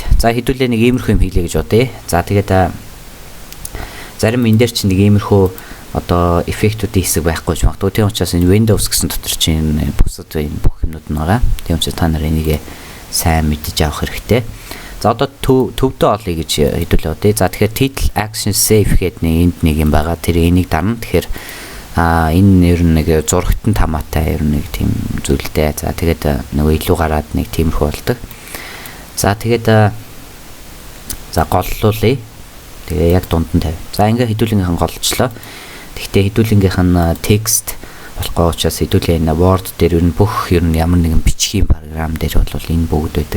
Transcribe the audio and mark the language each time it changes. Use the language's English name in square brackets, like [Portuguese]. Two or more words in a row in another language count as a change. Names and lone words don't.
[Mongolian] За хэдүүлээ нэг иймэрхүү юм хийлээ гэж бодъё. За тэгээд зарим энэ дээр чинь нэг иймэрхүү одоо эффектүүдийн хэсэг байхгүй ч магадгүй. Тийм учраас энэ Windows гэсэн дотор чинь бусад энэ бүх юмнууд нь байгаа. Тийм учраас та нар энийг сайн мэдэж авах хэрэгтэй. За одоо төвдөө олъё гэж хэдүүлээ одоо. За тэгэхээр [English] title action save [Mongolian] гэдэг энд нэг юм байгаа. Тэр энийг дарна. Тэгэхээр энэ ер нь нэг зурагтан тамаатай ер нь нэг тийм зүйлтэй. За тэгээд нөгөө илүү гараад нэг тиймэрхүү болдог. За тэгээд за голлуулъя. Тэгээ яг дунд нь тавь. За ингээ хэдүүлгийнхэн голчлоо. Гэхдээ хэдүүлгийнх нь текст болохгүй учраас хэдүүлээ энэ Word дээр ер нь бүх ер нь ямар нэгэн бичгийн програм дээр бол энэ бүгд байдаг.